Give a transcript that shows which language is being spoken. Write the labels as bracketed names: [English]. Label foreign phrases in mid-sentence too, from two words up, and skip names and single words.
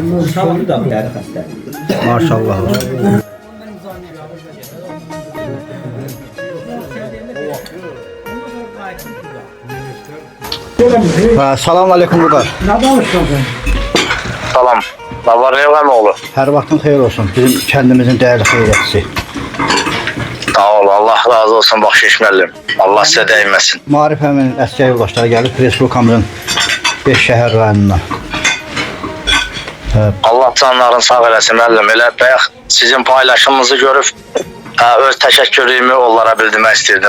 [Azerbaijani] Sağlığı da bir yerde hasta. Maşallah olsun. Selamun aleyküm Budar. Salam. Lavar Revhəmoğlu. Her vaxtın xeyir olsun. Bizim kendimizin değerli xeyriyyətçisi. Sağ ol. Allah razı olsun Baxşiş müəllim. Allah sizə dəyməsin. Maarif əminin əskər yoldaşları gəlib Respublikamızın 5 şəhər rayonundan. Allah canlarını sağ eləsin müəllim. Elə bayaq sizin paylaşımınızı görüb öz təşəkkürümü onlara bildirmək istirdim.